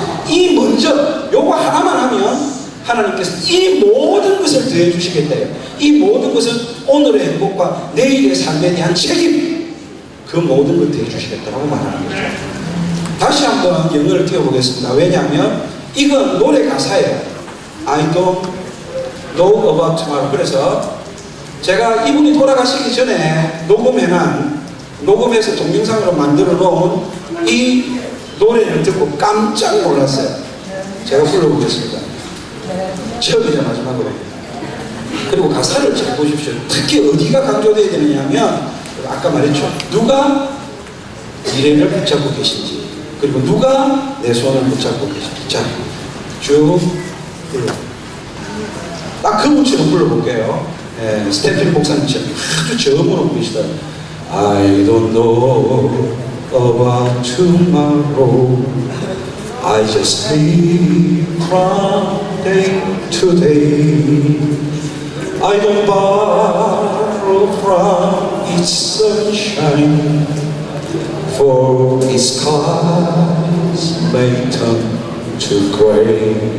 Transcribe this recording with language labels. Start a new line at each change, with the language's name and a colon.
Korean: 이 먼저 요거 하나만 하면 하나님께서 이 모든 것을 더해 주시겠대요. 이 모든 것은 오늘의 행복과 내일의 삶에 대한 책임 그 모든 걸 더해 주시겠다고 말하는 거죠. 다시 한번 영어를 띄워보겠습니다. 왜냐하면 이건 노래 가사예요.
English: I don't know about tomorrow.
Korean: 그래서 제가 이분이 돌아가시기 전에 녹음해서 동영상으로 만들어 놓은 이 노래를 듣고 깜짝 놀랐어요. 제가 불러보겠습니다. 처음이자 마지막으로. 그리고 가사를 잘 보십시오. 특히 어디가 강조되어야 되느냐 하면 아까 말했죠. 누가 미래를 붙잡고 계신지 그리고 누가 내 손을 붙잡고 계신지 자, 쭉 불러. 딱 그분처럼 불러볼게요. 스태필 목사님처럼 아주 저음으로 부르시더라고요.
English: I don't know about tomorrow I just live from day to day. I don't borrow from its sunshine, for its skies may turn to gray.